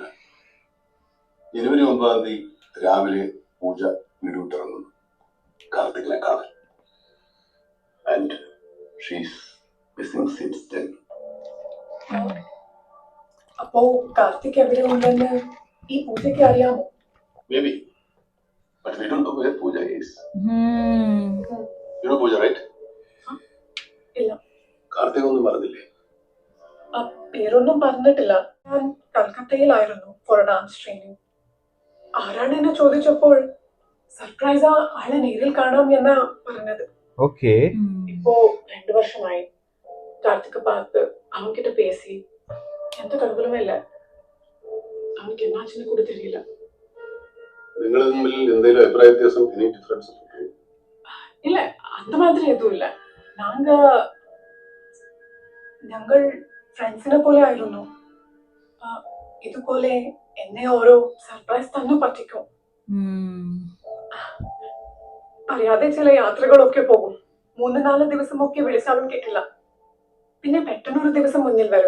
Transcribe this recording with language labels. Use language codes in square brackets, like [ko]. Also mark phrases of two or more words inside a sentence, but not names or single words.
[ml] ജനുവരി 9-ാം തീയതി രാവിലെ പൂജ വീട് വിട്ടിറങ്ങുന്നു കാർത്തികിനെ കാണാൻ. [en] And she's missing since then. [ml] അപ്പോ കാർത്തിക് എവിടെ ഉണ്ടെന്ന് ഈ പൂജയ്ക്ക് അറിയാമോ? [en] Maybe, but we don't know where Pooja is. You know Pooja, right? [ml] ഇല്ല, കാർത്തിക് ഒന്നും പറഞ്ഞില്ലേ? ആ പേരൊന്നും പറഞ്ഞിട്ടില്ല. ഞാൻ കൽക്കത്തയിലായിരുന്നു [en] for dance training. [ml] ആരാണ് എന്നെ ചോദിച്ചപ്പോൾ സർപ്രൈസ് ആളെ നേരിൽ കാണാം എന്നാ പറഞ്ഞത്. [en] Okay. [ml] ഇപ്പോ 2 വർഷമായി [ta] കാർത്തിക് பார்த்து அவன்கிட்ட பேசி எந்த கடவுளுமே இல்ல. அவனுக்கு என்னாச்சுன்னு கூட தெரியல. [ml] നിങ്ങൾ തമ്മിൽ എന്തെങ്കിലും അഭിപ്രായ വ്യത്യാസം, [en] any difference? [ta] இல்ல, அந்த மாதிரி எதுவும் இல்ல. [ml] ഞങ്ങൾ ഫ്രണ്ട്സിനെ പോലെ ആയിരുന്നു. ഇതുപോലെ എന്നെ ഓരോ സർപ്രൈസ് തന്നെ പറ്റിക്കും. അറിയാതെ ചില യാത്രകളൊക്കെ പോകും. 3-4 ദിവസമൊക്കെ വിളിച്ചാലും കേട്ടില്ല. പിന്നെ പെട്ടെന്നൊരു ദിവസം മുന്നിൽ വരും.